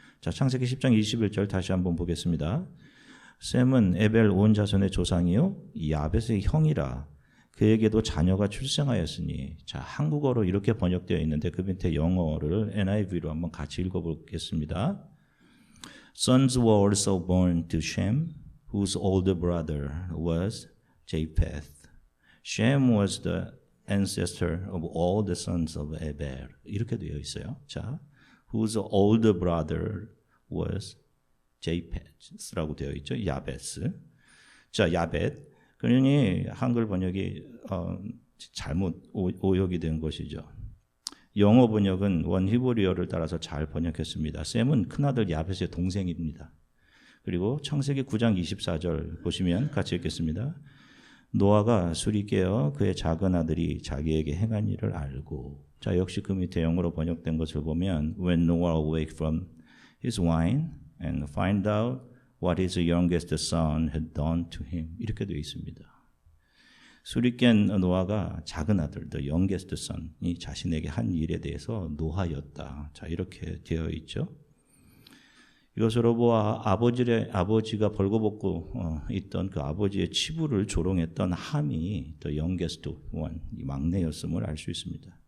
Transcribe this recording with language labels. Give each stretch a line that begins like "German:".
Korean: 자, 창세기 10장 21절 다시 한번 보겠습니다. 셈은 에벨 온 자손의 조상이요 야벳의 형이라. 그에게도 자녀가 출생하였으니. 자, 한국어로 이렇게 번역되어 있는데 그 밑에 영어를 NIV로 한번 같이 읽어보겠습니다.
English: Sons were also born to Shem, whose older brother was Japheth. Shem was the ancestor of all the sons of Abel.
Korean: 이렇게 되어 있어요. 자,
English: whose older brother was
Korean: 제이펫스라고 되어 있죠. 야벳스. 자, 야벳. 그러니 한글 번역이 잘못 오역이 된 것이죠. 영어 번역은 원 히브리어를 따라서 잘 번역했습니다. 셈은 큰아들 야벳의 동생입니다. 그리고 창세기 9장 24절 보시면 같이 읽겠습니다. 노아가 술이 깨어 그의 작은 아들이 자기에게 행한 일을 알고. 자, 역시 그 밑에 영어로 번역된 것을 보면
English: When Noah awake from his wine and find out what his youngest son had done to him.
Korean: 이렇게 되어 있습니다. 술이 깬 노아가 작은 아들,
English: the youngest son
Korean: 이 자신에게 한 일에 대해서 노하였다. 자, 이렇게 되어 있죠. 이것으로 보아 아버지가 벌거벗고 있던 그 아버지의 치부를 조롱했던 함이
English: the youngest one,
Korean: 이 막내였음을 알 수 있습니다.